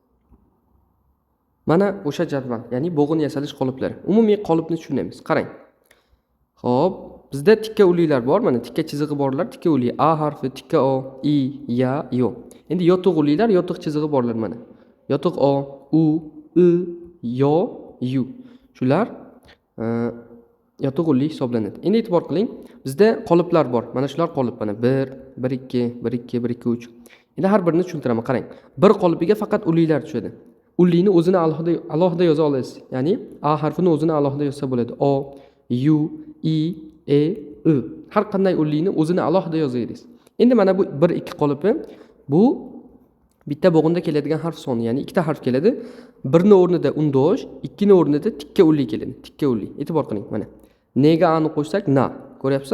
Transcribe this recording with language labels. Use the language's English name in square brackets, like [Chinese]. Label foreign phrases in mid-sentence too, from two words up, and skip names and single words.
[Uzbek] Mana o'sha jadval, ya'ni bo'g'in yasalish qoliplari. Umumiy qolipni tushunamiz. Qarang. Hop, bizda tikka ullilar bor, mana tikka chizig'i borlar, tikka ulli a harfi, tikka o, i, ya, yo. Endi yotiq ullilar, yotiq chizig'i borlar mana. Yotiq o, u, i, yo, yu. Shular yotiq ulli hisoblanadi. Endi e'tibor qiling, bizda qoliplar bor. Mana shular qolip, mana 1, 1 2, 1 2, 1 2 3. Endi har birini tushuntiraman, qarang. Bir qolipiga faqat ullilar tushadi. Ullini o'zini alohida yoza olasiz. Ya'ni a harfini o'zini alohida yozsa bo'ladi. O, u, i, e, i. Har qanday ullini o'zini alohida yozaysiz. Endi mana bu 1 2 qolipi, bu bitta bo'g'inda keladigan harf soni, ya'ni ikkita harf keladi. Birni o'rnida undosh, ikkini o'rnida tikka ulli keladi. Tikka ulli. E'tibor qiling mana. Nega ani qo'shsak na. Ko'ryapsiz?